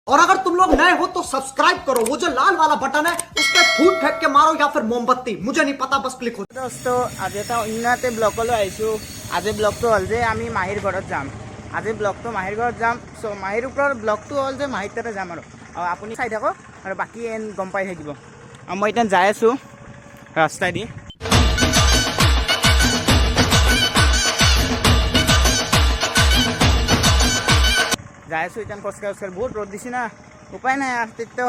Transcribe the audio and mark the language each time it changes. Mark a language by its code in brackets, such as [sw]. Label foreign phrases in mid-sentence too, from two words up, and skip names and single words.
[hi] और अगर तुम लोग नए हो तो सब्सक्राइब करो, वो जो लाल वाला बटन है उस पर फूट फेंक के मारो या फिर मोमबत्ती, मुझे नहीं पता, बस क्लिक हो। दोस्तो आज [as] এটা অন্যতে ব্লগলৈ আহিছোঁ। আজি ব্লগটো হ'ল যে আমি মাহীৰ ঘৰত যাম। আজি ব্লগটো মাহীৰ ঘৰত যাম। চ' মাহীৰ ওপৰৰ ব্লগটো হ'ল যে মাহীৰ তাতে যাম আৰু আপুনি চাই থাকক আৰু বাকী গম পাই থাকিব। আৰু মই এতিয়া যাই আছোঁ ৰাস্তাইদি। যাই আছোঁ এতিয়া খোজকাঢ়ি বহুত ৰ'দ দিছে না, উপায় নাই আৰু তেতিয়া।